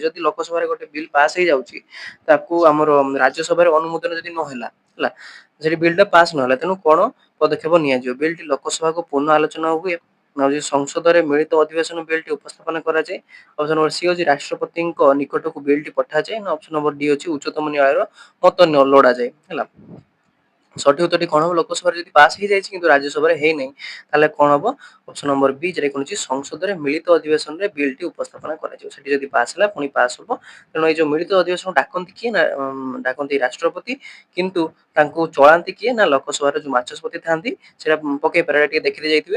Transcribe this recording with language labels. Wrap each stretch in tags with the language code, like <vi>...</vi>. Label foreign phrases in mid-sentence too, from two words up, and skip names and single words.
<or>ଯଦି ଲୋକସଭାରେ ଗୋଟେ ବିଲ୍ ପାସ୍ ହେଇଯାଉଛି, ତାକୁ ଆମର ରାଜ୍ୟସଭାରେ ଅନୁମୋଦନ ଯଦି ନହେଲା, ହେଲା, ଯଦି ବିଲ୍ଟା ପାସ୍ ନହେଲା, ତେଣୁ କ'ଣ ପଦକ୍ଷେପ ନିଆଯିବ? ବିଲ୍ଟି ଲୋକସଭାକୁ ପୁନଃ ଆଲୋଚନା ହୁଏ, ନା ହେଉଛି ସଂସଦରେ ମିଳିତ ଅଧିବେଶନ ବିଲ୍ଟି ଉପସ୍ଥାପନ କରାଯାଏ?</or> <en>option number C</en> <or>ହେଉଛି ରାଷ୍ଟ୍ରପତିଙ୍କ ନିକଟକୁ ବିଲ୍ଟି ପଠାଯାଏ, ନା</or> <en>option number D</en> <or>ଅଛି ଉଚ୍ଚତମ ନ୍ୟାୟାଳୟର ମତ ଲୋଡ଼ାଯାଏ? ହେଲା,</or> <bn>সঠিক উত্তরটি কোন হবে?</bn> <or>লোকসভাରେ যদি ପାସ୍ ହେଇଯାଇଛି କିନ୍ତୁ ରାଜ୍ୟସଭାରେ ହେଇନାହିଁ ତାହେଲେ କଣ ହବ?</or> <en>option number B</en> <or>যেটা କଣ ଅଛି ସଂସଦରେ ମିଳିତ ଅଧିବେଶନରେ ବିଲଟି ଉପସ୍ଥାପନା କରାଯିବ। ସେଠି ଯଦି ପାସ୍ ହେଲା ପୁଣି ପାସ୍ ହବ। ତେଣୁ ଏଇ ଯୋଉ ମିଳିତ ଅଧିବେଶନ ଡାକନ୍ତି କିଏ ନା ଡାକନ୍ତି ରାଷ୍ଟ୍ରପତି, କିନ୍ତୁ ତାଙ୍କୁ ଚଳାନ୍ତି କିଏ ନା ଲୋକସଭାର ଯୋଉ ବାଚସ୍ପତି ଥାନ୍ତି ସେଟା ପକେଇ ପାରେ ଟିକେ ଦେଖିଦେଇ ଯାଇଥିବେ।</or>